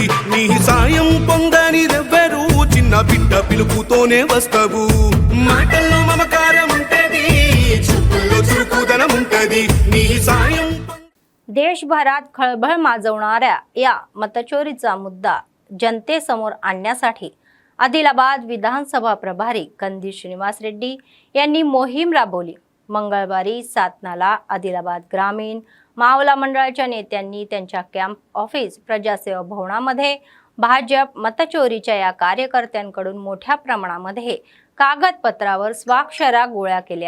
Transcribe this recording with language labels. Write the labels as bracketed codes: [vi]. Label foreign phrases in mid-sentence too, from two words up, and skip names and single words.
[te] నీ సాయం పొందనిదెవ్వరు, చిన్న బిడ్డ పిలుపుతోనే వస్తావు. మాటల్లో మమకారం ఉంటది, చూపుల్లో చురుకుదనం ఉంటది. నీ సాయం [mr] देशभरात खळबळ माजवणाऱ्या या मतचोरीचा मुद्दा जनतेसमोर आणण्यासाठी आदिलाबाद विधानसभा प्रभारी कंदी श्रीनिवास रेड्डी यांनी मोहीम राबवली. मंगळवारी 7 नाला आदिलाबाद ग्रामीण मावला मंडळाच्या नेत्यांनी त्यांच्या कॅम्प ऑफिस प्रजासेवा भवनामध्ये भाजप मतचोरीच्या या कार्यकर्त्यांकडून मोठ्या प्रमाणामध्ये कागदपत्रावर स्वाक्षऱ्या गोळा केल्या.